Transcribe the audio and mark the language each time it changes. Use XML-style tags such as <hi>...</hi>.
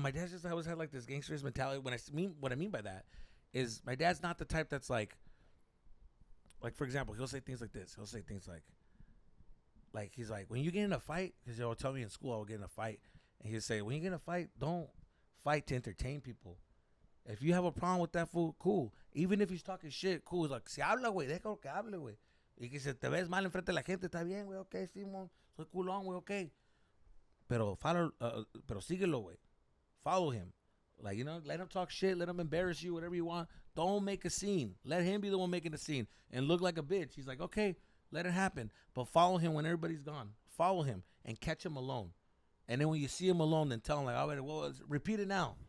<en>My dad just always had like this gangsterist mentality. What I mean by that is my dad's not the type that's like for example, he'll say things like this. He'll say things like he's like, when you get in a fight, because he'll tell me in school I will get in a fight, and he'll say, when you get in a fight, don't fight to entertain people. If you have a problem with that fool, cool. Even if he's talking shit, cool. He's like,</en> <es>si habla, güey, déjalo que hable, güey. Y que se te ves mal enfrente de la gente, está bien, güey, ok, Simón, soy culón, güey, ok. Pero síguelo, güey.</es> <en>Follow him. Like, let him talk shit, let him embarrass you, whatever you want. Don't make a scene. Let him be the one making the scene and look like a bitch. He's like, okay, let it happen. But follow him when everybody's gone. Follow him and catch him alone. And then when you see him alone, then tell him like, well, repeat it now.</en>